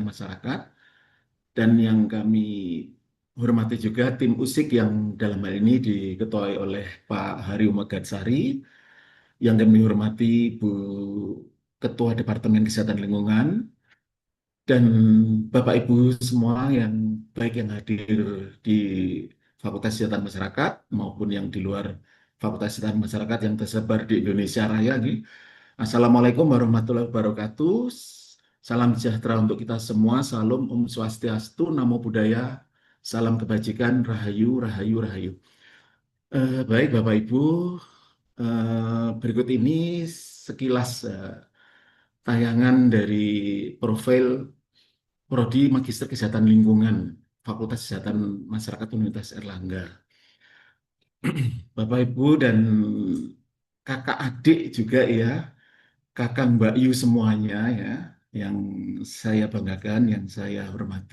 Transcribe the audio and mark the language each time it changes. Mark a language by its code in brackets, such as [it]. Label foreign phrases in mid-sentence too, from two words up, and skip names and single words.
[id] Masyarakat, dan yang kami hormati juga tim USIK yang dalam hal ini diketuai oleh Pak Haryo Megatsari, yang kami hormati Bu Ketua Departemen Kesehatan Lingkungan, dan Bapak Ibu semua yang baik yang hadir di Fakultas Kesehatan Masyarakat maupun yang di luar Fakultas Kesehatan Masyarakat yang tersebar di Indonesia Raya. [ar] السلام عليكم ورحمة الله وبركاته. [id] Salam sejahtera untuk kita semua. Salam [ban] Om Swastiastu, [pi] Namo Buddhaya, [id] salam kebajikan, Rahayu, Rahayu, Rahayu. Baik Bapak Ibu, berikut ini sekilas tayangan dari profil Prodi Magister Kesehatan Lingkungan Fakultas Kesehatan Masyarakat Universitas Erlangga. Bapak Ibu dan kakak adik juga ya, kakak Mbak Yu semuanya ya, yang saya banggakan, yang saya hormati.